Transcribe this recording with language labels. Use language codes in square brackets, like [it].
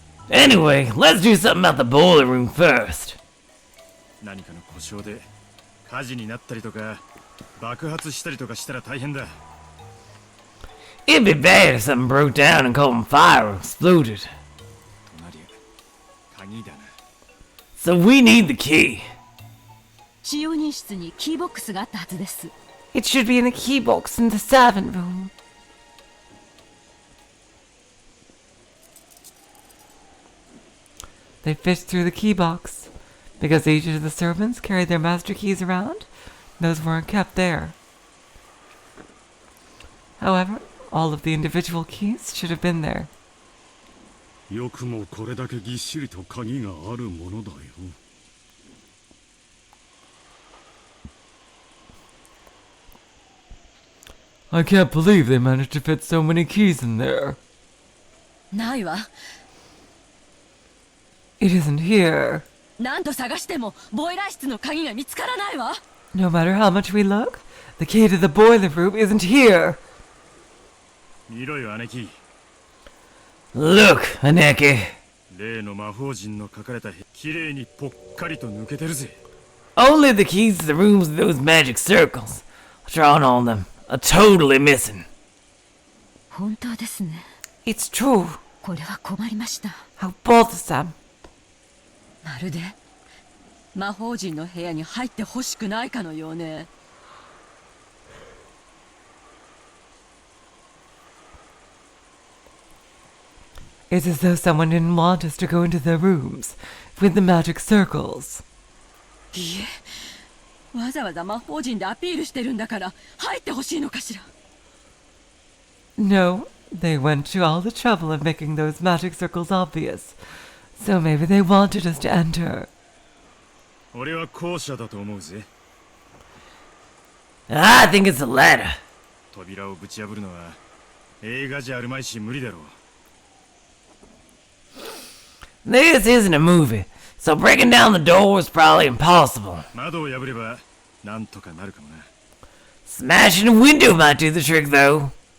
[en] Anyway, let's do something about the boiler room first. [ja] 何かの故障で火事になったりとか爆発したりとかしたら大変だ。 [en] It'd be bad if something broke down and caught on fire or exploded. [ja] 隣鍵だな。 [en] So we need the key. [ja] 使用人室にキーボックスがあったはずです。 [en] It should be in a key box in the servant room. They fished through the key box. Because each of the servants carried their master keys around, those weren't kept there. However, all of the individual keys should have been there. [ja] よくもこれだけぎっしりと鍵があるものだよ。 [en] I can't believe they managed to fit so many keys in there. [ja] ないわ。 [en] It isn't here. [ja] 何度探してもボイラー室の鍵が見つからないわ。 [en] No matter how much we look, the key to the boiler room isn't here. [ja] 見ろよ姉貴。 [en] Look, Aneki. [ja] 例の魔法陣の書かれた綺麗にぽっかりと抜けてるぜ。 [en] Only the keys to the rooms with those magic circles drawn on them are totally missing. [ja] 本当ですね。 [en] It's true. [ja] これは困りました。 [en] How bothersome. [ja] まるで魔法陣の部屋に入ってほしくないかのようね。 [en] It's as though someone didn't want us to go into their rooms with the magic circles. [ja] いえ、わざわざ魔法陣でアピールしてるんだから入ってほしいのかしら。 [en] No, they went to all the trouble of making those magic circles obvious. So maybe they wanted us to enter. [ja] 俺は後者だと思うぜ。 [en] I think it's the latter. [ja] 扉をぶち破るのは映画じゃあるまいし無理だろう。 [en] This isn't a movie, so breaking down the door is probably impossible. [ja] 窓を破ればなんとかなるかもな。 [en] Smashing a window might do the trick, though.